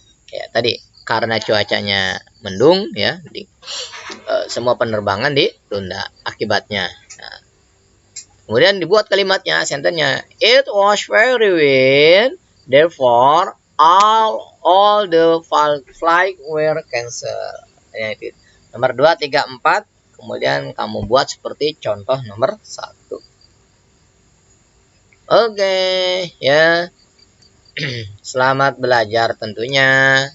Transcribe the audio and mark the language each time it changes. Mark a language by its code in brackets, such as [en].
[id] Ya, tadi karena cuacanya mendung ya, semua penerbangan ditunda akibatnya. Nah, kemudian dibuat kalimatnya, sentennya. [en] It was very wind, therefore all the flight were cancelled. [id] Ya, itu. Nomor 2, 3, 4. Kemudian kamu buat seperti contoh nomor 1. Oke, ya. Selamat belajar tentunya.